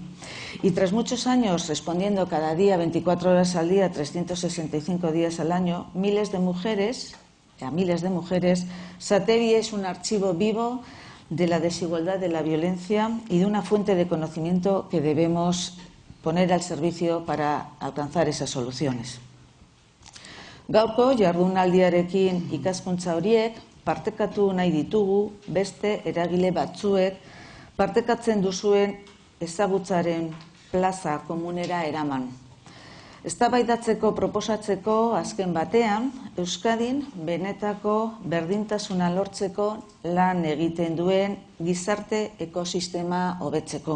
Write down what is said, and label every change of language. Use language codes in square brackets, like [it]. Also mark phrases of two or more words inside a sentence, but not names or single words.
[es] Y tras muchos años respondiendo cada día, 24 horas al día, 365 días al año, a miles de mujeres, Satevi es un archivo vivo de la desigualdad, de la violencia y de una fuente de conocimiento que debemos poner al servicio para alcanzar esas soluciones. [eu] Gaurko jardunaldiarekin ikaskuntza horiek partekatu nahi ditugu beste eragile batzuek partekatzen duzuen ezagutzaren plaza komunera eraman. Eztabaidatzeko proposatzeko azken batean, Euskadin benetako berdintasuna lortzeko lan egiten duen gizarte ekosistema hobetzeko.